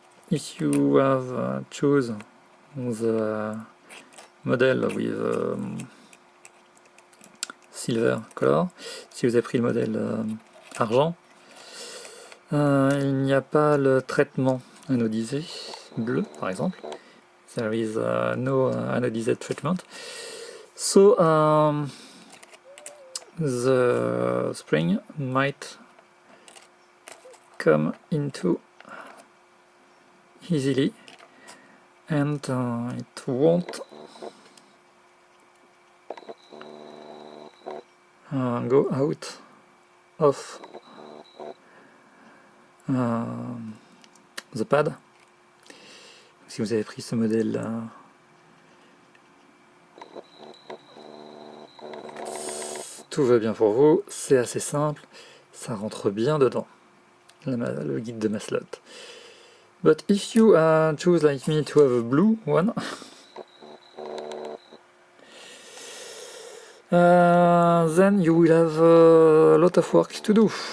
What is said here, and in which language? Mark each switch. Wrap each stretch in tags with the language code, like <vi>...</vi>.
<en>if you have choose the model with silver color,</en> <fr>si vous avez pris le modèle argent, il n'y a pas le traitement anodisé bleu par exemple.</fr> <en>There is no anodized treatment. So the spring might come into easily and it won't go out of the pad.</en> <fr>Si vous avez pris ce modèle tout va bien pour vous, c'est assez simple, ça rentre bien dedans, le guide de Maslot.</fr> <en>But if you choose like me to have a blue one, then you will have a lot of work to do.</en>